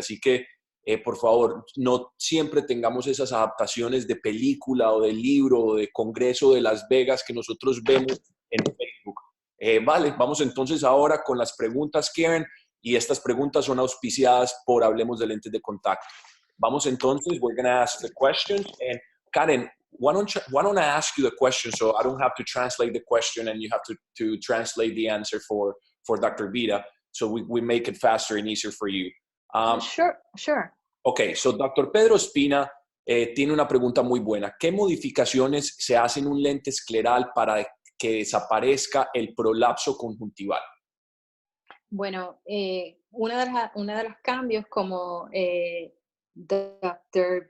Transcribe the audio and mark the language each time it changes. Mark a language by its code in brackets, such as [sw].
[es] Así que, por favor, no siempre tengamos esas adaptaciones de película o de libro o de congreso de Las Vegas que nosotros vemos en Facebook. Vale, vamos entonces ahora con las preguntas, Karen, y estas preguntas son auspiciadas por Hablemos de Lentes de Contacto. Vamos entonces, [en] we're going to ask the questions. And Karen, why don't I ask you the question so I don't have to translate the question and you have to translate the answer for Dr. Vida, so we make it faster and easier for you. Sure. [es] Okay, so Dr. Pedro Espina tiene una pregunta muy buena. ¿Qué modificaciones se hacen en un lente escleral para que desaparezca el prolapso conjuntival? Bueno, uno de los cambios, como Dr.